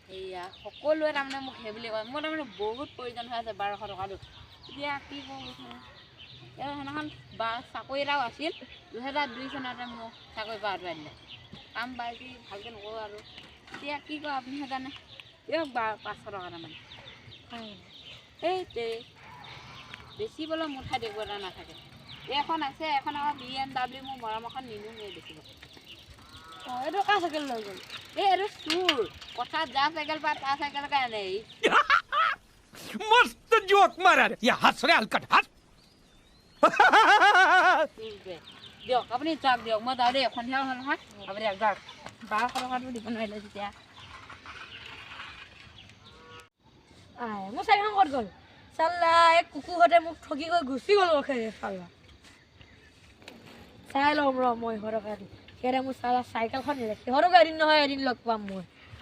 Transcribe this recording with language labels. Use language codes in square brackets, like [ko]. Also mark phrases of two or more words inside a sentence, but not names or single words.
[as] এয়া সকলোৱে তাৰমানে মোক সেই বুলি কয় মোৰ তাৰমানে বহুত প্ৰয়োজন হৈ আছে 1200 টকাটো এতিয়া কি কৰোঁ সেইদিনাখন চাকৰি এটাও আছিল 2002 চনতে মোক চাকৰি পৰা আঁতৰাই দিলে কাম পাইছি ভালকৈ নকৰোঁ আৰু এতিয়া কি কয় আপুনি সেইকাৰণে দিয়ক 500 টকা তাৰমানে এই বেচিবলৈ মোৰ ঠাইত একো এটা নাথাকে এখন আছে এখন আকৌ BMW মোৰ মৰম এখন নিনোঁগৈ বেচিব এইটো কাৰ চাইকেল লৈ গ'ল এইটো চুৰ পথাৰত যা চাইকেল পায় তাৰ চাইকেলকে আনে [hi] मस्त जोक मारा या हंस रे हलकट हंस [as] দিয়ক আপুনি যাওক দিয়ক মই যাওঁ দেই সন্ধিয়া হ'ল নহয় আপুনি যাওক 1200 টকাটো দিব নোৱাৰিলে তেতিয়া মোৰ চাইকেলখন ক'ত গ'ল চাল্লা এই কুকুৰহঁতে মোক ঠগি গৈ গুচি গ'ল চাল্লা চাই ল'ম ৰ মই 100 টকা দি সিহঁতে মোৰ চাল্লা চাইকেলখন নিলে সিহঁতক এদিন নহয় এদিন লগ পাম মই